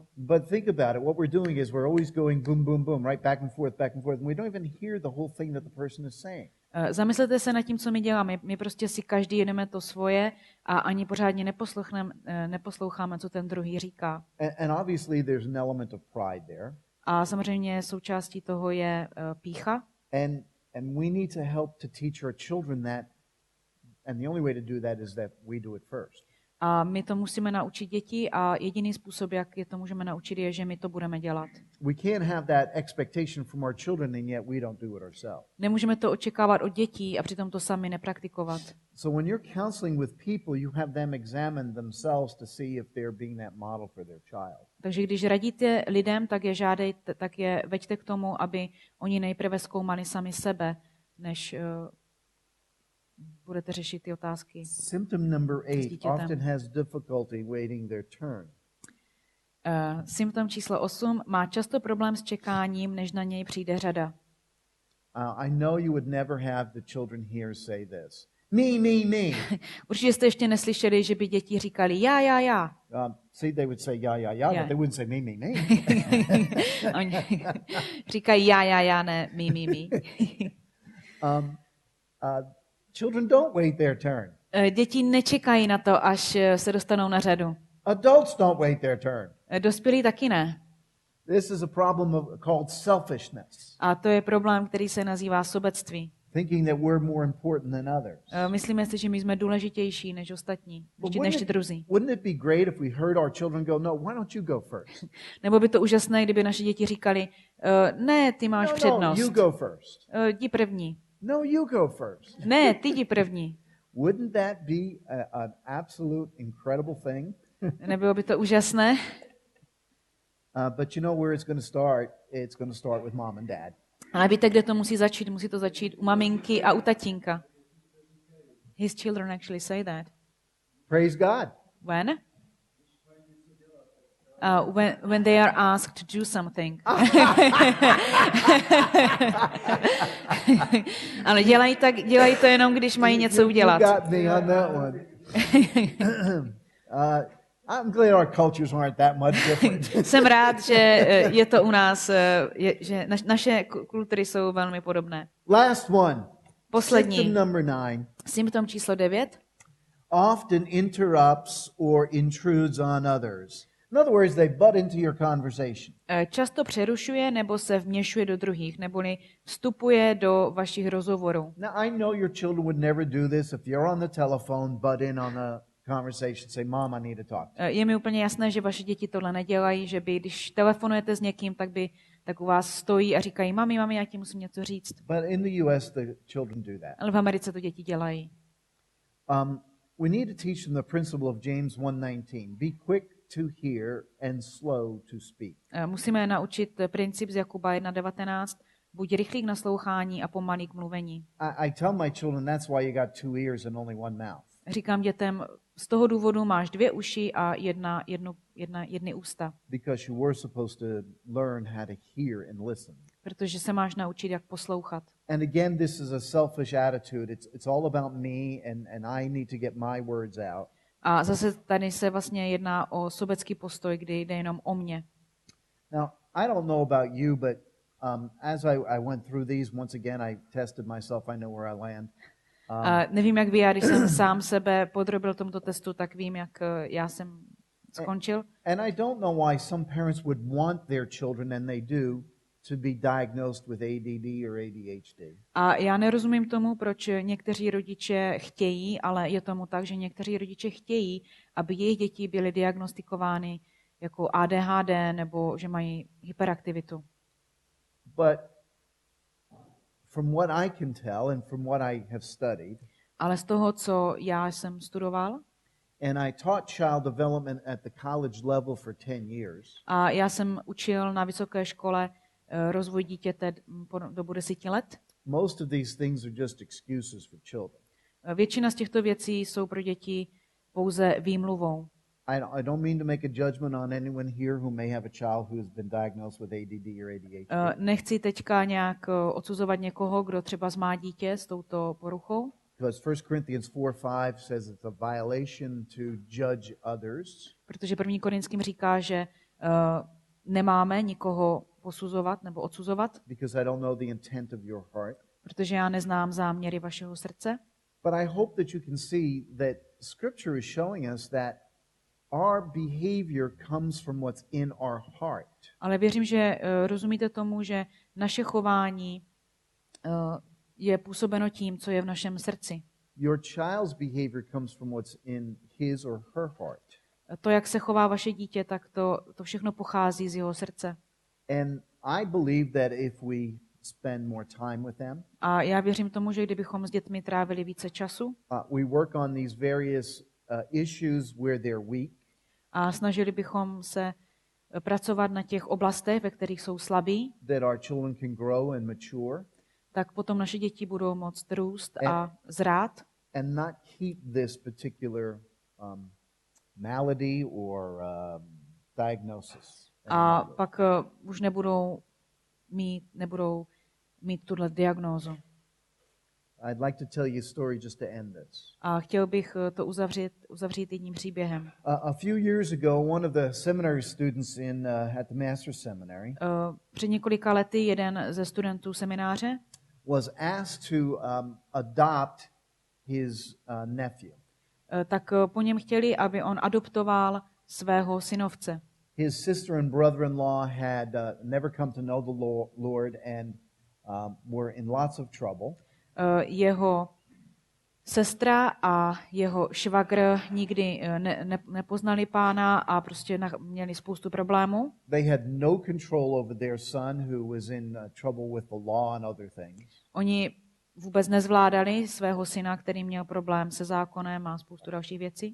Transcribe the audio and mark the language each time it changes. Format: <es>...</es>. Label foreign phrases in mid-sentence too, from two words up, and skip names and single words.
<en>But think about it. What we're doing is we're always going boom, boom, boom, right back and forth, and we don't even hear the whole thing that the person is saying.</en> <cs>Zamyslete se nad tím, co my děláme. My prostě si každý jedeme to svoje a ani pořádně neposloucháme, co ten druhý říká.</cs> <en>And obviously there's an element of pride there.</en> <cs>A samozřejmě součástí toho je pýcha.</cs> <en>And we need to help to teach our children that. And the only way to do that is that we do it first.</en> <cs>A my to musíme naučit děti a jediný způsob, jak je to můžeme naučit, je, že my to budeme dělat.</cs> <en>We can't have that expectation from our children and yet we don't do it ourselves.</en> <cs>Nemůžeme to očekávat od dětí a přitom to sami nepraktikovat.</cs> <en>So when you're counseling with people, you have them examine themselves to see if they're being that model for their child.</en> <cs>Takže když radíte lidem, tak je veďte k tomu, aby oni nejprve zkoumali sami sebe, než budete řešit ty otázky.</cs> <en>Symptom number 8 often has difficulty waiting their turn.</en> <cs>Symptom číslo 8 má často problém s čekáním, než na něj přijde řada.</cs> <en>I know you would never have the children here say this. Me.</en> <cs>Určitě jste ještě neslyšeli, že by děti říkali já.</cs> <en>See, they would say yeah, but they wouldn't say me.</en> <cs>Oni říkají já, ne me.</cs> <en>Children don't wait their turn.</en> <cs>Děti nečekají na to, až se dostanou na řadu.</cs> <en>Adults don't wait their turn.</en> <cs>Dospělí taky ne.</cs> <en>This is a problem called selfishness.</en> <cs>A to je problém, který se nazývá sobectví.</cs> <en>Thinking that we're more important than others.</en> <cs>Myslíme si, že my jsme důležitější než ostatní, než ti druzí.</cs> <en>Wouldn't it be great if we heard our children go, no, why don't you go first?</en> <cs>Nebo by to úžasné, kdyby naše děti říkali, ne, ty máš přednost.</cs> <en>No, you go first.</en> <cs>Jdi první.</cs> <en>No, you go first.</en> <cs>Ne, ty jdi první.</cs> <en>Wouldn't that be an absolute incredible thing?</en> <cs>Nebylo by to úžasné?</cs> <en>But you know where it's going to start? It's going to start with mom and dad.</en> <cs>Ale víte, kde to musí začít? Musí to začít u maminky a u tatínka.</cs> <en>His children actually say that. Praise God. When? When they are asked to do something.</en> <cs>Ale dělají to jenom, když mají něco udělat.</cs> <en>You got me on that one. I'm glad our cultures aren't that much different.</en> <cs>Jsem rád, že je to u nás, že naše kultury jsou velmi podobné.</cs> <en>Last one.</en> <cs>Poslední.</cs> <en>Symptom number 9.</en> <cs>Symptom číslo 9.</cs> <en>Often interrupts or intrudes on others. In other words, they butt into your conversation.</en> <cs>Často přerušuje nebo se vměšuje do druhých, neboli vstupuje do vašich rozhovorů.</cs> <en>Now, I know your children would never do this if you're on the telephone, butt in on a conversation, say, Mom, I need to talk.</en> <cs>Je mi úplně jasné, že vaše děti tohle nedělají, že by, když telefonujete s někým, tak u vás stojí a říkají, mami, já ti musím něco říct.</cs> <en>But in the US, the children do that.</en> <cs>Ale v Americe to děti dělají.</cs> <en>We need to teach them the principle of James 1:19. Be quick to hear and slow to speak.</en> <cs>Musíme naučit princip z Jakuba 1:19. Buď rychlý k naslouchání a pomalý k mluvení.</cs> <en>I tell my children that's why you got 2 ears and only one mouth.</en> <cs>Říkám dětem, z toho důvodu máš 2 uši a jedny ústa.</cs> <en>Because you were supposed to learn how to hear and listen.</en> <cs>Protože se máš naučit, jak poslouchat.</cs> <en>And again, this is a selfish attitude. It's all about me and I need to get my words out.</en> <cs>A zase tady se vlastně jedná o sobecký postoj, kdy jde jenom o mě.</cs> <en>Now, I don't know about you, but as I went through these, once again, I tested myself. I know where I land.</en> <cs>Nevím, jak vy, já když jsem sám sebe podrobil tomuto testu, tak vím, jak já jsem skončil.</cs> <en>And I don't know why some parents would want their children, and they do, to be diagnosed with ADD or ADHD.</en> <cs>A já nerozumím tomu, proč někteří rodiče chtějí, ale je tomu tak, že někteří rodiče chtějí, aby jejich děti byly diagnostikovány jako ADHD nebo že mají hyperaktivitu.</cs> <en>But from what I can tell and from what I have studied,</en> <cs>ale z toho, co já jsem studoval,</cs> <en>and I taught child development at the college level for 10 years.</en> <cs>A já jsem učil na vysoké škole rozvoj dítěte po dobu 10 let.</cs> <en>Most of these things are just excuses for children.</en> <cs>Většina z těchto věcí jsou pro děti pouze výmluvou.</cs> <en>I don't mean to make a judgment on anyone here who may have a child who has been diagnosed with ADD or ADHD.</en> <cs>Nechci teďka nějak odsuzovat někoho, kdo třeba má dítě s touto poruchou.</cs> <en>Because 1 Corinthians 4:5 says it's a violation to judge others.</en> <cs>Protože 1. Korinským říká, že nemáme nikoho posuzovat nebo odsuzovat.</cs> <en>Because I don't know the intent of your heart.</en> <cs>Protože já neznám záměry vašeho srdce.</cs> <en>But I hope that you can see that Scripture is showing us that our behavior comes from what's in our heart.</en> <cs>Ale věřím, že rozumíte tomu, že naše chování je působeno tím, co je v našem srdci.</cs> <en>Your child's behavior comes from what's in his or her heart.</en> <cs>To, jak se chová vaše dítě, tak to všechno pochází z jeho srdce.</cs> <en>And I believe that if we spend more time with them,</en> <cs>A já věřím tomu, že kdybychom s dětmi trávili více času,</cs> <en>we work on these various issues where they're weak,</en> <cs>a snažili bychom se pracovat na těch oblastech, ve kterých jsou slabí,</cs> <en>that our children can grow and mature,</en> <cs>tak potom naše děti budou moct růst a zrát</cs> <en>and not keep this particular malady or diagnosis.</en> <cs>a pak už nebudou mít tuhle diagnózu.</cs> <en>I'd like to tell you a story just to end this.</en> <cs>A chtěl bych to uzavřít jedním příběhem.</cs> <en>A few years ago, one of the seminary students at the master's seminary</en> <cs>Před několika lety jeden ze studentů semináře</cs> <en>was asked to adopt his nephew.</en> <cs>Tak po něm chtěli, aby on adoptoval svého synovce.</cs> <en>His sister and brother-in-law had never come to know the Lord and were in lots of trouble.</en> <cs>Jeho sestra a jeho švagr nikdy nepoznali Pána a prostě měli spoustu problémů.</cs> <en>They had no control over their son who was in trouble with the law and other things.</en> <cs>Oni vůbec nezvládali svého syna, který měl problém se zákonem a spoustu dalších věcí.</cs>